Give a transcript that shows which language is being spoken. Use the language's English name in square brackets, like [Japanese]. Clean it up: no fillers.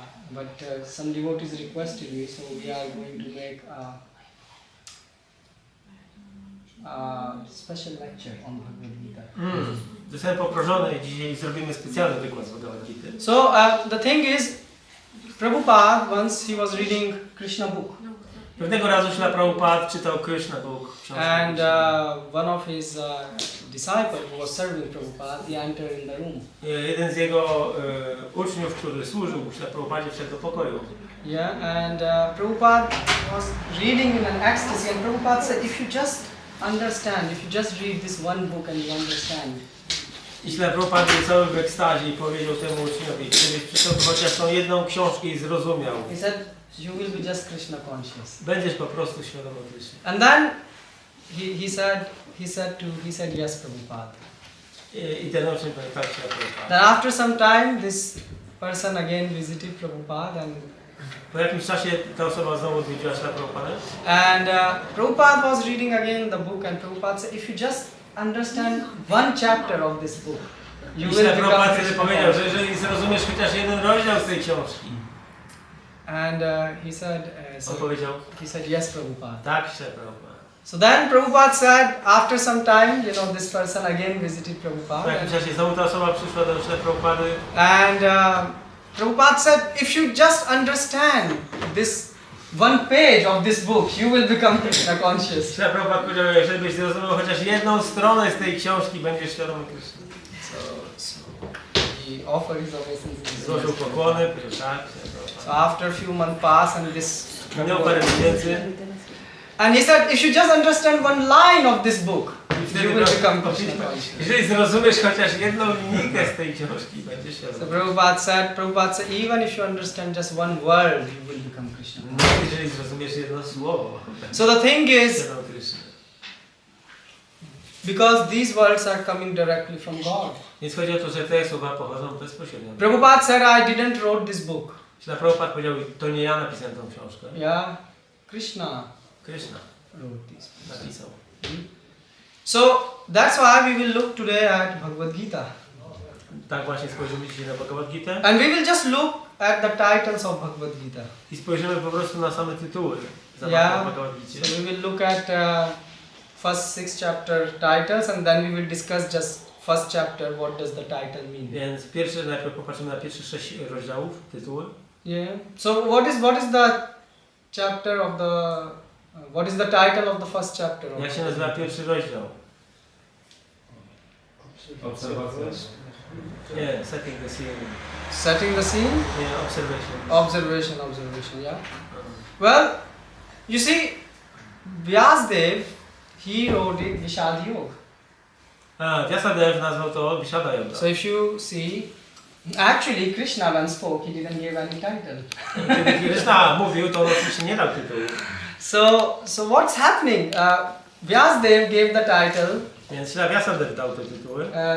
[English] But some devotees requested me, so we are going to make a special lecture on Bhagavad Gita. [Polish] Zostałem poproszony i dzisiaj zrobimy specjalny wykład z Bhagavat Gita. [English] So the thing is, Prabhupada once he was reading Krishna book. [Polish] Pewnego razu Śrila Prabhupada czytał Krishna book. [English] And one of his disciples who was serving Prabhupada, he entered in the room. [Polish] Jeden z jego uczniów, który służył Śrila Prabhupadzie, wszedł do pokoju. [English] Yeah, and Prabhupada was reading in an ecstasy, and Prabhupada said, if you just understand, if you just read this one book and you understand. [Polish] I Śrila Prabhupada był cały w ekstazie i powiedział temu uczniowi, gdybyś przeczytał chociaż tą jedną książkę i zrozumiał. [English] He said, you will be just Krishna conscious. [Polish] Będziesz po prostu świadomy Krishna. [English] And then he said yes, Prabhupada. [Polish] I ten uczeń powiedział tak, Śrila Prabhupada. [English] Then after some time, this person again visited Prabhupada, and [Polish] Po jakimś czasie ta osoba znowu odwiedziła Śrila Prabhupada. [English] And Prabhupada was reading again the book, and Prabhupada said, if you just understand one chapter of this book, you will become [Polish] Prabhupada Krishna powiedział, że [English] conscious. [Polish] jeżeli zrozumiesz chociaż jeden rozdział z tej książki. [English] And he said, [Polish] On powiedział, [English] yes, Prabhupada. [Polish] tak, Śrila Prabhupada. [English] So then Prabhupada said, after some time, this person again visited [Polish] Po [English] Prabhupada. [Polish] jakimś czasie znowu ta osoba przyszła do Śrila Prabhupady. [English] And Prabhupada said, if you just understand this one page of this book, you will become Krishna conscious. [Polish] Śrila Prabhupada powiedział, jeżeli byś zrozumiał chociaż jedną stronę z tej książki, będziesz świadomy Krishna. [English] So he offered his obeisance. [Polish] Złożył pokłony, powiedział tak, Śrila Prabhupada. [English] So after a few months passed, and this [Polish] Minęło parę miesięcy. [English] and he said, if you just understand one line of this book, you will become Krishna conscious. [Polish] Jeżeli zrozumiesz chociaż jedną linijkę z tej książki, będziesz [English] So [Polish] świadomy. [English] Prabhupada said, even if you understand just one word, you will become Krishna conscious. [Polish] No, jeżeli zrozumiesz jedno słowo, [English] So the thing is, [Polish] świadomy Krishna. [English] because these words are coming directly from God. [Polish] Więc chodzi o to, że te słowa pochodzą bezpośrednio. [English] Prabhupada said, I didn't wrote this book. [Polish] Śrila Prabhupada powiedział, to nie ja napisałem tą książkę. [English] Yeah, Krishna [Polish] Krishna [English] wrote this. [Polish] napisał. [English] So that's why we will look today at Bhagavad Gita. [Polish] Tak właśnie spojrzymy dzisiaj na Bhagavat Gita. [English] And we will just look at the titles of Bhagavad Gita. [Polish] I spojrzymy po prostu na same tytuły zawarte [English] Yeah, [Polish] w Bhagavat Gicie. [English] so we will look at first 6 chapter titles, and then we will discuss just first chapter, what does the title mean. [Polish] Więc najpierw popatrzymy na pierwsze 6 rozdziałów, tytuły. [English] Yeah. So what is the chapter of the what is the title of the first chapter? [Polish] Jak się nazywa pierwszy rozdział? Obserwacja. Nie, [English] setting the scene. Setting the scene? [Polish] Nie, [English] observation. Observation, yeah. Well, You see, Vyasadev, he wrote it Vishad Yoga. [Polish] Vyasadev nazwał to Vishada Yoga. [English] So if you see, actually Krishna when spoke, he didn't give any title. [Polish] Kiedy Krishna mówił, to on oczywiście nie dał tytułu. [English] So what's happening? Vyasadev gave the title, [Polish] Więc Vyasadev dał te tytuły.